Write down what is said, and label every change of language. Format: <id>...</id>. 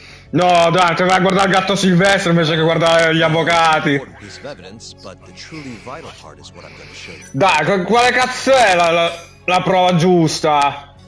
<it>No, dai, te vai a guardare il gatto silvestre invece che guardare gli avvocati.</it> <en>Piece of evidence, but the truly vital part is what I'm going to show you.</en> <it>Dai, quale cazzo è la prova giusta?</it>